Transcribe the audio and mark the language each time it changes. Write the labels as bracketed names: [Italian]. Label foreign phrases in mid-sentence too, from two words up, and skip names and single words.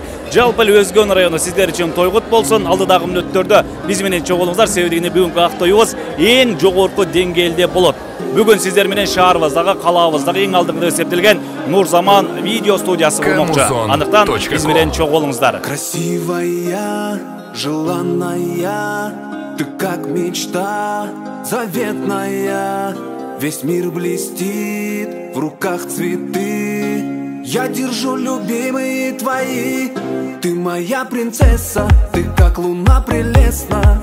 [Kyrgyz] Жалпы Өзгөн району сиздер үчүн тойгут болсун. Алдыдагы мүнөттөрдө биз менен чогулуңуздар, себеби бүгүнкү актоюбуз эң жогорку деңгээлде болот. Бүгүн сиздер менен шаарыбыздагы, калаабыздагы эң алдыңкы эсептелген Нурзаман видео студиясы болмокчу. Анықтан биз менен чогулуңуздар. [Russian] Красивая, желанная, ты как мечта заветная. Весь мир блестит, в руках цветы. Я держу, любимые твои. Ты моя принцесса, ты как луна прелестна.